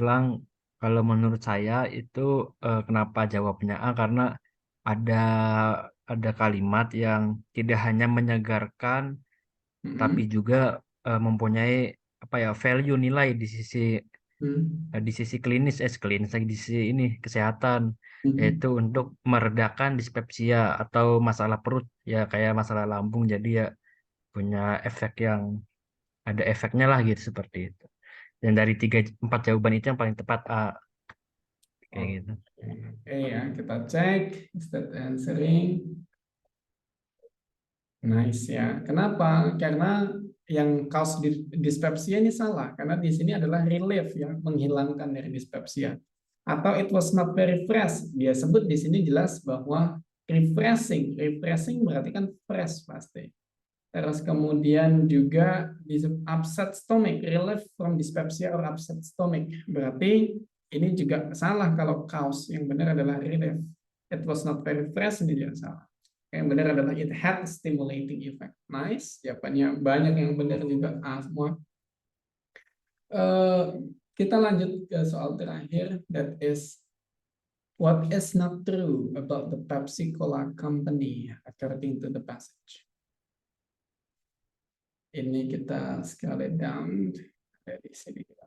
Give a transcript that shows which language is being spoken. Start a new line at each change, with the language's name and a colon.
Indonesian: Lang, kalau menurut saya itu kenapa jawabnya A, karena ada ada kalimat yang tidak hanya menyegarkan tapi juga mempunyai apa ya, value, nilai di sisi klinis, lagi di sisi ini kesehatan, yaitu untuk meredakan dispepsia atau masalah perut ya, kayak masalah lambung, jadi ya punya efek yang ada efeknya lah gitu, seperti itu. Dan dari 4 jawaban itu yang paling tepat A, kayak gitu. Oke ya, kita cek
English: is that answering.
Indonesian: Nice ya. Kenapa? Karena yang cause dyspepsia ini salah. Karena di sini adalah relief ya, menghilangkan dari dyspepsia. Atau
English: it was not very fresh.
Indonesian: Dia sebut di sini jelas bahwa refreshing. Refreshing berarti kan fresh pasti. Terus kemudian juga upset stomach,
English: relief from dyspepsia or upset stomach.
Indonesian: Berarti ini juga salah kalau cause. Yang benar adalah relief.
English: It was not very fresh,
Indonesian: ini juga salah. Yang benar adalah
English: it had stimulating effect.
Indonesian: Nice, jawabannya banyak yang benar juga semua. Kita lanjut ke soal terakhir,
English: that is what is not true about the Pepsi Cola Company according to the passage.
Indonesian: Ini kita
English: scroll it down
Indonesian: dari sini.